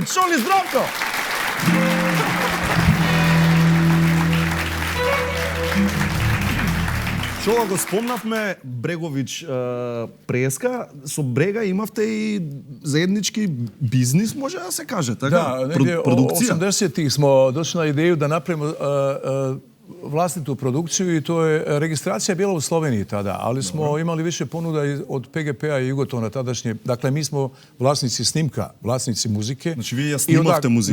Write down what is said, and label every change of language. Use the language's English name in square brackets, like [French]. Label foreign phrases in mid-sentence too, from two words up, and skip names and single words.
[Macedonian] Чоли, Здравко! Чола го спомнавме Брегович преска. Со Брега имавте и заеднички бизнис, може да се каже, така? [Bosnian] Da, negdje Produkcija. 80-ih smo došli na ideju da napravimo vlastitu produkciju i to je registracija bila u Sloveniji tada, ali smo imali više ponuda od PGP-a i Jugotona tadašnje. Dakle, mi smo vlasnici snimka, vlasnici muzike. [Macedonian] Значи, ви ја снимавте музиката.